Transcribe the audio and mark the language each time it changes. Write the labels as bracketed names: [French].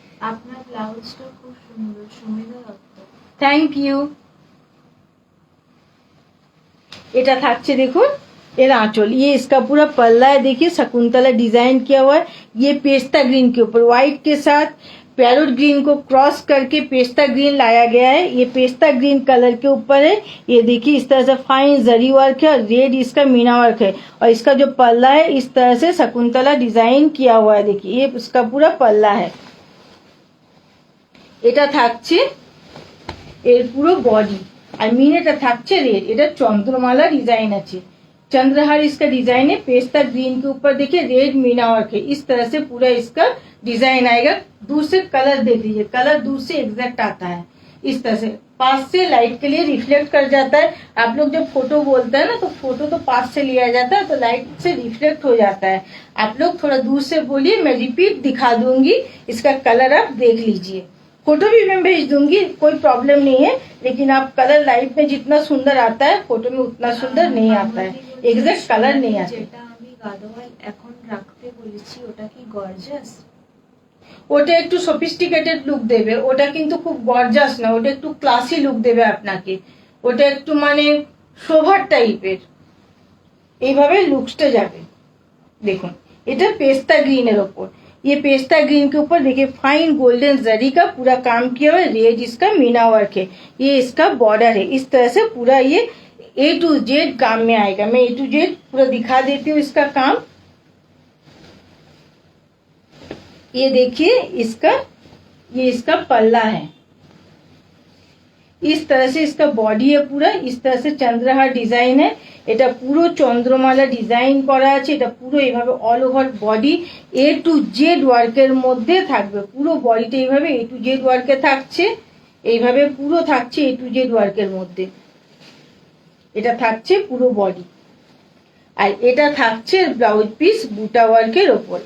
[Bangla] আপনার ব্লাউজটা খুব সুন্দর, সুমিতা দত্ত। [English] Thank you. [Bangla] এটা থাকছে দেখুন এর [Hindi] आंचल, ये इसका पूरा पल्ला है, देखिए शकुंतला डिजाइन किया हुआ है। ये पेस्ता ग्रीन के ऊपर व्हाइट के साथ पैरोट ग्रीन को क्रॉस करके पेस्ता ग्रीन लाया गया है। ये पेस्ता ग्रीन कलर के ऊपर है। ये देखिए इस तरह से फाइन जरी वर्क है और रेड इसका मीना वर्क है। और इसका जो पल्ला है इस तरह से शकुंतला डिजाइन किया हुआ है। देखिए ये उसका पूरा पल्ला है। [Bangla] এটা থাকছে এর পুরো বডি, আর মিনেটা থাকছে रेड। এটা চন্দ্রমালা ডিজাइन আছে, [Hindi] चंद्रहार इसका डिजाइन है। पेस्ता ग्रीन के ऊपर देखिए रेड मीना वर्क है। इस तरह से पूरा इसका डिजाइन आएगा। दूर से कलर देख लीजिए, कलर दूर से एग्जैक्ट आता है। इस तरह से पास से लाइट के लिए रिफ्लेक्ट कर जाता है। आप लोग जब फोटो बोलते हैं ना, तो फोटो तो पास से लिया जाता है, तो लाइट से रिफ्लेक्ट हो जाता है। आप लोग थोड़ा दूर से बोलिए, मैं रिपीट दिखा दूंगी। इसका कलर आप देख लीजिए, फोटो भी मैं भेज दूंगी, कोई प्रॉब्लम नहीं है। लेकिन आप कलर लाइट में जितना सुंदर आता है, फोटो में उतना सुंदर नहीं आता है, एग्जैक्ट कलर नहीं आता। [Bangla] যেটা আমি গাদোয়াল এখন রাখতে বলেছি ওটা কি গর্জাস? ওটা একটু সফিস্টিকেটেড লুক দেবে, ওটা কিন্তু খুব গর্জাস না, ওটা একটু ক্লাসি লুক দেবে আপনাকে। ওটা একটু মানে সোভার টাইপের, এইভাবে লুকসটা যাবে। দেখুন এটা पेस्ता ग्रीन এর ওপর। [Hindi] ये पेस्ता ग्रीन के ऊपर देखिए फाइन गोल्डन जरी का पूरा काम किया हुआ है। रेड इसका मीना वर्क है। ये इसका बॉर्डर है। इस तरह से पूरा ये A to Z काम में आएगा। मैं A to Z पूरा दिखा देती हूँ इसका काम। ये देखिए इसका, ये इसका पल्ला है। इस तरह से इसका बॉडी है पूरा। इस तरह से चंद्रहार डिजाइन है। [Bangla] এটা পুরো চন্দ্রমালা ডিজাইন করা আছে। এটা পুরো এইভাবে all over body A to Z ওয়ার্কের মধ্যে থাকবে। পুরো বডিটা এইভাবে A to Z ওয়ার্কে থাকছে, এইভাবে পুরো থাকছে A to Z ওয়ার্কের মধ্যে। এটা থাকছে পুরো বডি, আর এটা থাকছে ব্লাউজ পিস বুটা ওয়ার্কের ওপর।